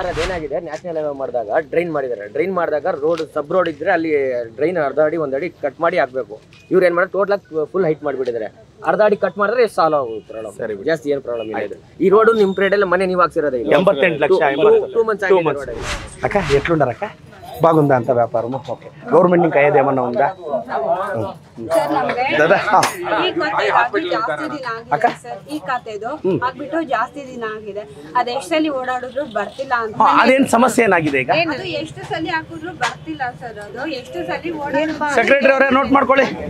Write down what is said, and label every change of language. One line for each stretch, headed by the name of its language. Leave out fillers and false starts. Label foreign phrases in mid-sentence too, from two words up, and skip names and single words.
Kannada: ಅದೇನಾಗಿದೆ,
English: national highway
Kannada: ಮಾಡಿದಾಗ ಡ್ರೈನ್ ಮಾಡಿದ್ದಾರೆ. ಡ್ರೈನ್ ಮಾಡಿದಾಗ
English: road sub road
Kannada: ಇದ್ರೆ ಅಲ್ಲಿ ಡ್ರೈನ್ ಅರ್ಧ ಅಡಿ 1 ಅಡಿ ಕಟ್ ಮಾಡಿ ಹಾಕ್ಬೇಕು. ಇವ್ರು ಏನು ಮಾಡ್ತಾರೆ,
English: total full height
Kannada: ಮಾಡಿಬಿಟ್ಟಿದ್ದಾರೆ. ಅರ್ಧ ಅಡಿ ಕಟ್ ಮಾಡಿದ್ರೆ ಸಾಲ್ವ್ ಆಗುತ್ತೆ ಪ್ರಾಬ್ಲಮ್. ಸರಿ, ಜಾಸ್ತಿ ಏನು ಪ್ರಾಬ್ಲಮ್ ಇಲ್ಲ. ಇದು ಈ ರೋಡು ನಿಮ್ಮ ಪ್ರೇಡಲ್ಲಿ ಮನೆ ನೀವು ಹಾಕ್ಸಿರೋದೇ 88 ಲಕ್ಷ 2 ಮಂತ್ಸ್
Telugu: అక్క ఎట్లుండారక్క? బాగుందా అంత వ్యాపారం? ఓకే, గవర్నమెంట్ ఇంకా ఏదేమన్నా ఉందా?
Kannada: ಈ ಖಾತೆದು ಆಗ್ಬಿಟ್ಟು ಜಾಸ್ತಿ ದಿನ ಆಗಿದೆ. ಅದ್ ಎಷ್ಟು ಸಲ ಓಡಾಡಿದ್ರು ಬರ್ತಿಲ್ಲ ಅಂತ. ಅದೇನ್ ಸಮಸ್ಯೆ ಏನಾಗಿದೆ ಈಗ? ಅದು ಎಷ್ಟು ಸಲ ಹಾಕಿದ್ರು ಬರ್ತಿಲ್ಲ ಸರ್. ಅದು ಎಷ್ಟು ಸಲ ಓಡಾಡಿದ್ರು. ಸೆಕ್ರೆಟರಿ ಅವರೇ ನೋಟ್ ಮಾಡ್ಕೊಳ್ಳಿ.